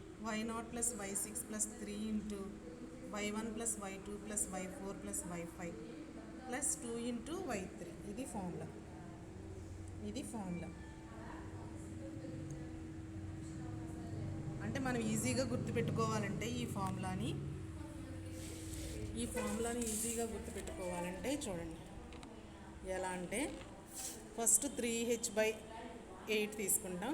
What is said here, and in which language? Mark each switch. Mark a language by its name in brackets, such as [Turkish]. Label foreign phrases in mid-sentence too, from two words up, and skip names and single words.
[English] y0 plus y6 plus 3 into y1 plus y2 plus y4 plus y5 plus 2 into y3. [Telugu] ఇది ఫార్ములా. అంటే మనం ఈజీగా గుర్తుపెట్టుకోవాలంటే ఈ ఫార్ములాని ఈజీగా గుర్తుపెట్టుకోవాలంటే చూడండి ఎలా అంటే ఫస్ట్ 3h/8 తీసుకుంటాం.